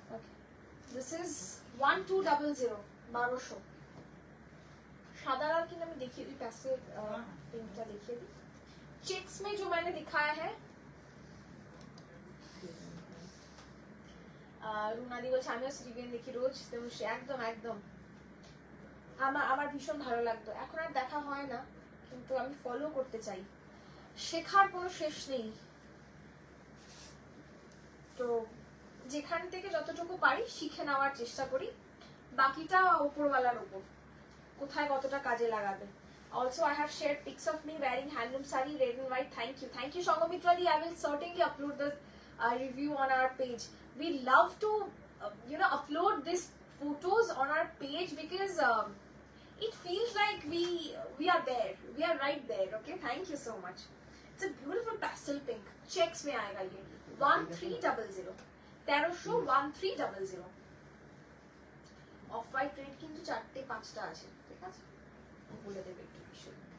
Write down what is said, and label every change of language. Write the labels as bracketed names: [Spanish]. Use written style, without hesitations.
[English] Okay, this is 1200, 1200। [Hindi] सादा रंग की मैं देखिए दी, पैस्टल पिंकটা देखिए दी। चेक्स में जो मैंने दिखाया है, [Bangla] রুনাদি বলছে আমিও সিটিভিএন দেখি রোজ, একদম একদম আমার ভীষণ ভালো লাগতো। এখন আর দেখা হয় না, কিন্তু আমি ফলো করতে চাই, শেখার কোনো শেষ নেই। তো যেখান থেকে যতটুকু পারি শিখে নেওয়ার চেষ্টা করি, বাকিটা উপরওয়ালার উপর কোথায় কতটা কাজে লাগাবে। [English] Also, I have shared pics of me wearing handloom sari, red and white. Thank you, Sanghamitra di. I will certainly upload the review on our page. We love to upload these photos on our page because it feels like we are there, we are right there. Okay, thank you so much. It's a beautiful pastel pink. [Hindi] Checks में आएगा ये 1300 1300 [Bangla] off white red কিন্তু 4টে 5টা আছে, ঠিক আছে বলে দেবে একটু বিষয়।